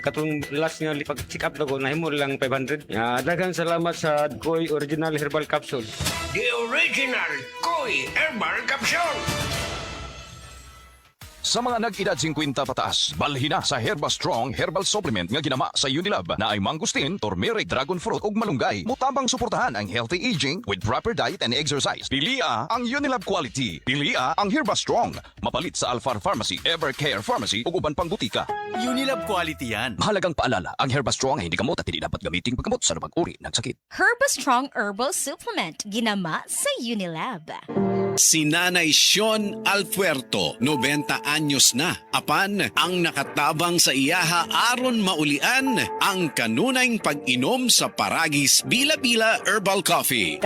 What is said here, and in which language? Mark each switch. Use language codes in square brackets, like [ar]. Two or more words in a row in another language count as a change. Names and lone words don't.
[ceb] Katong last nga pag-check up na ko, nahimo lang 500. Daghang salamat sa Koi Original Herbal Capsule. [en] The original Koi Herbal Capsule. [ceb] Sa mga nag-edad 50 pataas, balhin na sa Herbastrong Herbal Supplement nga ginama sa Unilab na ay mangustin, turmeric, [en] dragon fruit [ceb] ug malunggay. Mutabang suportahan ang [en] healthy aging with proper diet and exercise. [ceb] Pilia ang Unilab quality. Pilia ang Herbastrong. Mapalit sa Alphar Pharmacy, Evercare Pharmacy ug uban pang butika. Unilab quality yan. [tl] Mahalagang paalala, ang Herbastrong ay hindi gamot at hindi dapat gamitin paggamot sa anumang uri ng sakit. [ceb] Herbastrong Herbal Supplement, ginama sa Unilab. Si Nanay Sean Alpuerto, 90 anyos na. Apan, ang nakatabang sa iyaha aron maulian ang kanunayng pag-inom sa Paragis Bila-Bila Herbal Coffee.